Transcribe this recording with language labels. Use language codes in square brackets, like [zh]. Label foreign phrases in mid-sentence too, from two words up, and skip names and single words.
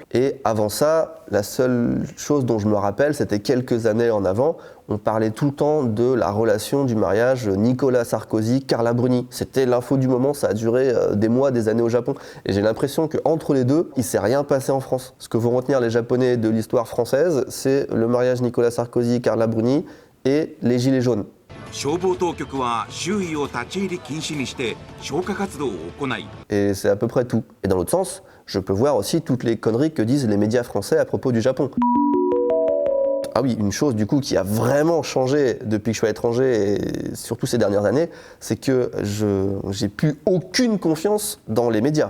[fr] Et avant ça, la seule chose dont je me rappelle, c'était quelques années en avant, on parlait tout le temps de la relation du mariage Nicolas Sarkozy-Carla Bruni. C'était l'info du moment, ça a duré des mois, des années au Japon. Et j'ai l'impression qu'entre les deux, il ne s'est rien passé en France. Ce que vont retenir les Japonais de l'histoire française, c'est le mariage Nicolas Sarkozy-Carla Bruni et les gilets jaunes. [ja] 消防当局は周囲を立ち入り禁止にして消火活動を行い [fr] Et c'est à peu près tout. Et dans l'autre sens, je peux voir aussi toutes les conneries que disent les médias français à propos du Japon. Ah oui, une chose du coup qui a vraiment changé depuis que je suis à l'étranger et surtout ces dernières années, c'est que j'ai plus aucune confiance dans les médias.